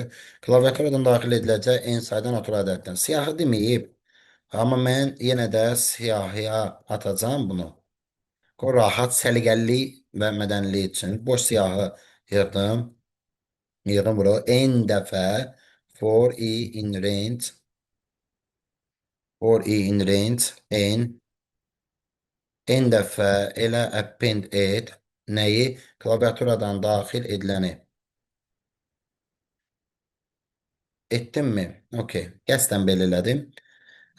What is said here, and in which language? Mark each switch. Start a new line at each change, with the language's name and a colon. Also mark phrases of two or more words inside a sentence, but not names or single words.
Azerbaijani: Klaviaturadan daxil ediləcək en sayda natural ədəddən. Siyahı deməyib. Amma mən yenə də siyahıya atacağım bunu. O rahat, səliqəli və mədənli üçün boş siyahı yığdım. Yığdım bura. N dəfə
English: for i in range n
Azerbaijani: n dəfə elə append et nəyi? Klaviaturadan daxil ediləni. Etdimmi? Okey. Qəsdən belə elədim.